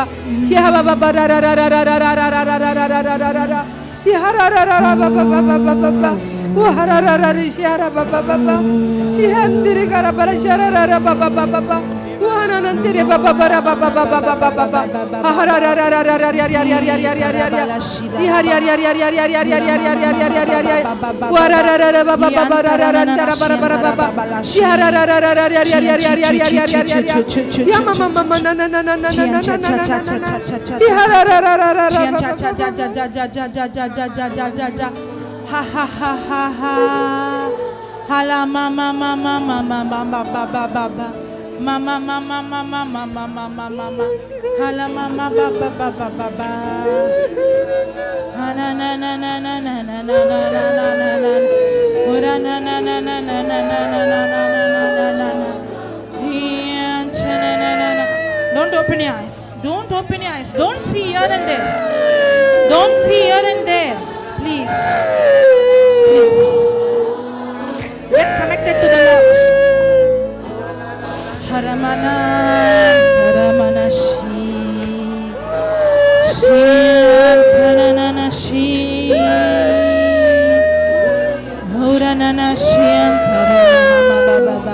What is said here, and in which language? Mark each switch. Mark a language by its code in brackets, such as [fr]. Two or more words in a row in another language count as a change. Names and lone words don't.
[en] Shihaba baba ra ra ra ra ra ra ra ra ra ra ra ra ra ra ra. Shiharara ra ra baba baba baba baba. Uharara ra ra shihara baba baba. Shihandiri kara bara shiharara ra baba baba baba. Uhananantiri baba bara baba baba baba baba. Aharara ra ra ra ra ya ya ya ya ya ya ya ya. Shihar ya ya ya ya ya ya ya ya ya ya ya ya ya ya. Warara ra ra baba baba ra ra ra ra bara bara baba. Shiharara ra ra ra ya ya ya ya ya ya ya ya ya ya. Ya mama mama na na na na na na na na na na. Shiharara ra ra ra ra baba. Ha ha ha ha ha. Hala mama mama mama mama baba baba. Mama mama mama mama mama mama. Hala mama baba baba baba. Na na na na na na na na na na na na. Ora na na na na na na na na na na na na. Don't open your eyes. Don't open your eyes. Don't see here and there. Don't see here and there. Please. Please. Get connected to the Lord. Haramana, Haramana Shi. Shi, Antanana Shi. Huranana Shi, Antarana Baba.